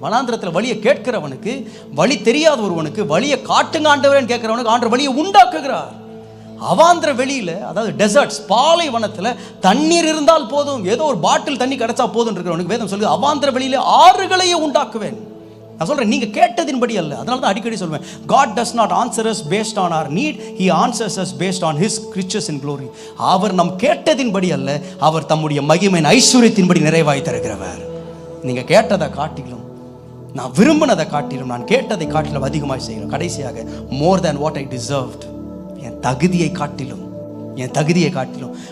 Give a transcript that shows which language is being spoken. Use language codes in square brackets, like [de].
[ta] வனாந்திரத்தில் வழியை கேட்கிறவனுக்கு, வழி தெரியாத ஒருவனுக்கு வழியை காட்டுங்க ஆண்டவரேன்னு கேட்கிறவனுக்கு ஆண்டவர் வழியை உண்டாக்குகிறார். அவாந்திர வெளியில், அதாவது டெசர்ட்ஸ், பாலைவனத்தில் தண்ணீர் இருந்தால் போதும், ஏதோ ஒரு பாட்டில் தண்ணி கிடைச்சா போதும் இருக்கிறவனுக்கு வேதம் சொல்லுது, அவாந்திர வெளியில ஆறுகளையே உண்டாக்குவேன். நான் சொல்றேன், நீங்க கேட்டதின்படி அல்ல. அதனால தான் அடிக்கடி சொல்வேன், [en] God does not answer us based on our need, He answers us based on His riches and glory. [ta] அவர் நம் கேட்டதின்படி அல்ல, அவர் தம்முடைய மகிமையின் ஐஸ்வரியத்தின்படி நிறைவாய் தருகிறவர். நீங்க கேட்டதை காட்டிலும், நான் விரும்பினதை காட்டிலும், நான் கேட்டதை காட்டிலும் அதிகமாக செய்யணும். கடைசியாக, [en] More than what I deserved. [ta] என் தகுதியை காட்டிலும், என் தகுதியை காட்டிலும்.